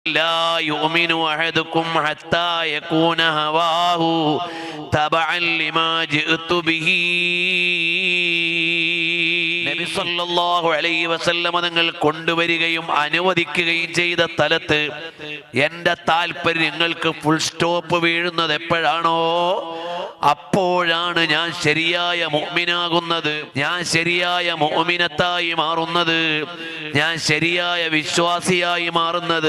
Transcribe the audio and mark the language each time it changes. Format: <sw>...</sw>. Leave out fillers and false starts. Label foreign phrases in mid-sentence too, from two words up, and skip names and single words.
<ar>لا يؤمن أحدكم حتى يكون هواه تبعا لما جئت به.</ar> <ml>നബി</ml> <ar>صلى الله عليه وسلم</ar> <ml>തങ്ങൾ കൊണ്ടുവരികയും അനുവദിക്കുകയും ചെയ്ത സ്ഥലത്ത് എൻ്റെ താല്പര്യങ്ങൾക്ക്</ml> <en>full stop</en> <ml>വീഴുന്നത് എപ്പോഴാണോ അപ്പോഴാണ് ഞാൻ ശരിയായ മുഅ്മിനാകുന്നത്, ഞാൻ ശരിയായ മുഅ്മിനത്തായി മാറുന്നത്, ഞാൻ ശരിയായ വിശ്വാസിയായി മാറുന്നത്.</ml>